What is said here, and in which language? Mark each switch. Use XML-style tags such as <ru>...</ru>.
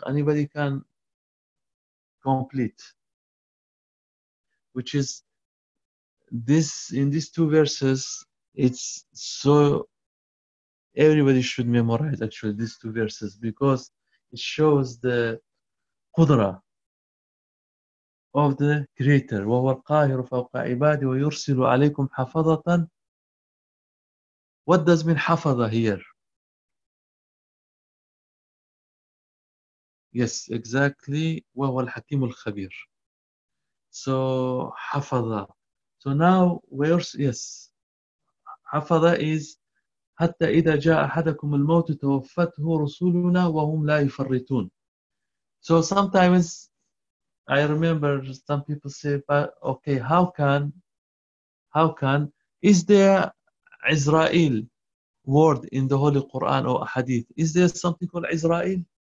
<en>Anybody can complete, which is this, in these two verses, it's so everybody should memorize actually these two verses, because it shows the qudra of the creator.</en> <ar>وَهُوَ الْقَاهِرُ فَوْقَ عِبَادِ وَيُرْسِلُ عَلَيْكُمْ حَفَظَةً.</ar> <en>What does mean hafaza here. Yes, exactly.</en> <ar>وَهُوَ الْحَكِيمُ الْخَبِيرُ. So, حَفَظَ.</ar> <en>So now,</en> <ar>حَفَظَ is حَتَّى إِذَا جَاءَ أَحَدَكُمُ الْمَوْتُ تَوَفَّتْهُ رُسُولُنَا وَهُمْ لَا يُفَرِّتُونَ.</ar> <en>So sometimes, I remember some people say, but okay, how can, is there Israel word in the Holy Quran or Hadith? Is there something called Israel?</en>